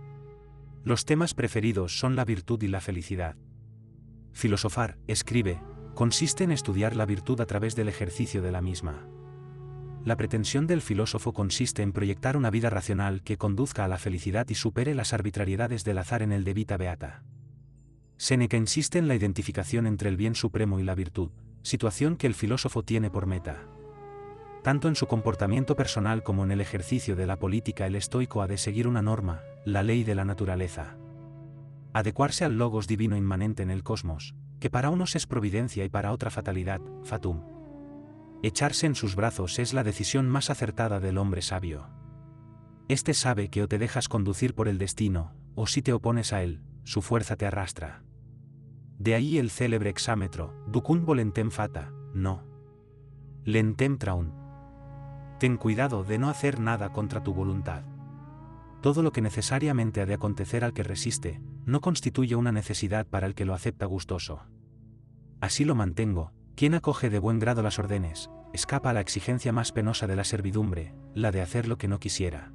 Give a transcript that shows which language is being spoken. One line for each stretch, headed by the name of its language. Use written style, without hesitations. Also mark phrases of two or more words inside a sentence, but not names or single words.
Spanish: Los temas preferidos son la virtud y la felicidad. Filosofar, escribe, consiste en estudiar la virtud a través del ejercicio de la misma. La pretensión del filósofo consiste en proyectar una vida racional que conduzca a la felicidad y supere las arbitrariedades del azar en el de vita beata. Séneca insiste en la identificación entre el bien supremo y la virtud, situación que el filósofo tiene por meta. Tanto en su comportamiento personal como en el ejercicio de la política el estoico ha de seguir una norma, la ley de la naturaleza. Adecuarse al logos divino inmanente en el cosmos, que para unos es providencia y para otra fatalidad, fatum. Echarse en sus brazos es la decisión más acertada del hombre sabio. Este sabe que o te dejas conducir por el destino, o si te opones a él, su fuerza te arrastra. De ahí el célebre exámetro,
Latin: ducunt volentem fata, no lentem traunt.
Spanish: Ten cuidado de no hacer nada contra tu voluntad. Todo lo que necesariamente ha de acontecer al que resiste, no constituye una necesidad para el que lo acepta gustoso. Así lo mantengo, quien acoge de buen grado las órdenes, escapa a la exigencia más penosa de la servidumbre, la de hacer lo que no quisiera.